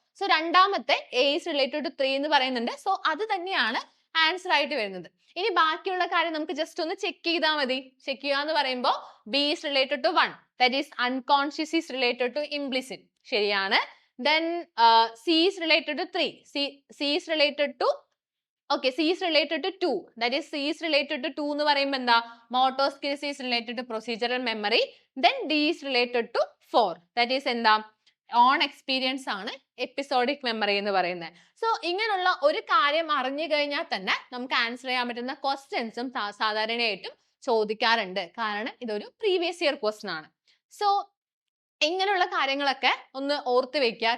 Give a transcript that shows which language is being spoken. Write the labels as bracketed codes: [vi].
[ml] So രണ്ടാമത്തെ A is related to 3 എന്ന് പറയുന്നുണ്ട്. സോ അത് തന്നെയാണ് ആൻസർ ആയിട്ട് വരുന്നത്. ഇനി ബാക്കിയുള്ള കാര്യം നമുക്ക് ജസ്റ്റ് ഒന്ന് ചെക്ക് ചെയ്താൽ മതി. ചെക്ക് ചെയ്യുക എന്ന് പറയുമ്പോൾ [en] B is related to 1, that is unconscious is related to implicit, [ml] ശരിയാണ്. [en] Then C is related to 3. C is related to, okay, C is related to 2. That is C is related to 2 [ml] എന്ന് പറയുമ്പോൾ എന്താ, [en] motor skills is related to procedural memory. Then D is related to 4. That is [ml] എന്താ, on experience ആണ് episodic memory എന്ന് പറയുന്നത്. So ഇങ്ങനെയുള്ള ഒരു കാര്യം അറിഞ്ഞു കഴിഞ്ഞാൽ തന്നെ നമുക്ക് ആൻസർ ചെയ്യാൻ പറ്റുന്ന ക്വസ്റ്റ്യൻസും സാധാരണയായിട്ടും ചോദിക്കാറുണ്ട്. കാരണം ഇതൊരു പ്രീവിയസ് ഇയർ ക്വസ്റ്റൻ ആണ്. സോ ഇങ്ങനെയുള്ള കാര്യങ്ങളൊക്കെ ഒന്ന് ഓർത്ത് വെക്കുക.